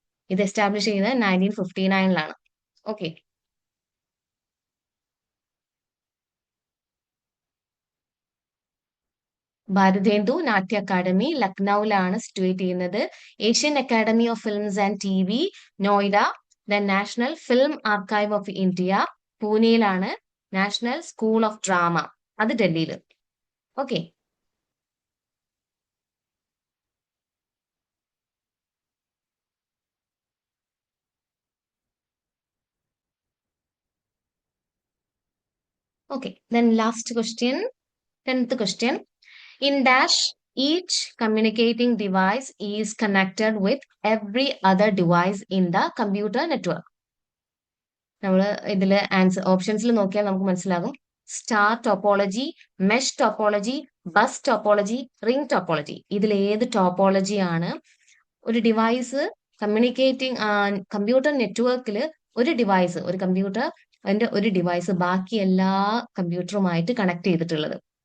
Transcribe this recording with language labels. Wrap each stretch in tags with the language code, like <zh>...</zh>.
<ml>ഇത് എസ്റ്റാബ്ലിഷ് ചെയ്യുന്നത് 1959 ഓക്കെ, ഭാരതേന്ദു നാട്യ academy ലക്നൌവിലാണ് situate ചെയ്യുന്നത്. Asian academy of films and TV Noida, then national film archive of India പൂനെയിലാണ്. National school of drama അത് ഡൽഹിയിൽ.</ml> <en>Okay, okay, then last question, 10th question. In dash, each communicating device is connected with every other device in the computer network.</en> <ml>നമ്മൾ ഇതിൽ answer ഓപ്ഷൻസിൽ നോക്കിയാൽ നമുക്ക് മനസ്സിലാകും. Star topology, mesh topology, bus topology, ring topology. ഇതിൽ ഏത് topology ആണ് ഒരു device communicating computer നെറ്റ്വർക്കിൽ ഒരു ഡിവൈസ്, ഒരു കമ്പ്യൂട്ടർ അതിന്റെ ഒരു ഡിവൈസ് ബാക്കി എല്ലാ കമ്പ്യൂട്ടറുമായിട്ട് കണക്ട് ചെയ്തിട്ടുള്ളത്?</ml>